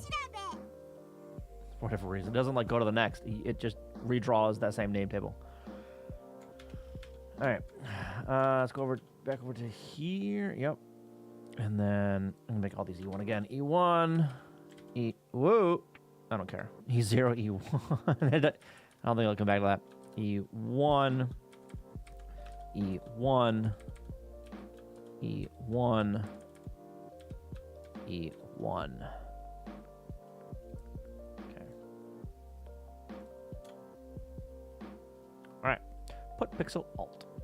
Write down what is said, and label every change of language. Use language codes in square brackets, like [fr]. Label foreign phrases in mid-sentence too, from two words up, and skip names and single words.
[en] For whatever reason. It doesn't like go to the next. It just redraws that same name table. Alright. Let's go back over to here. Yep. And then I'm gonna make all these E1 again. E1. Whoa. I don't care. E0, E1. I don't think I'll come back to that. E1. E1. E1. E1. Okay. All right. Put pixel alt.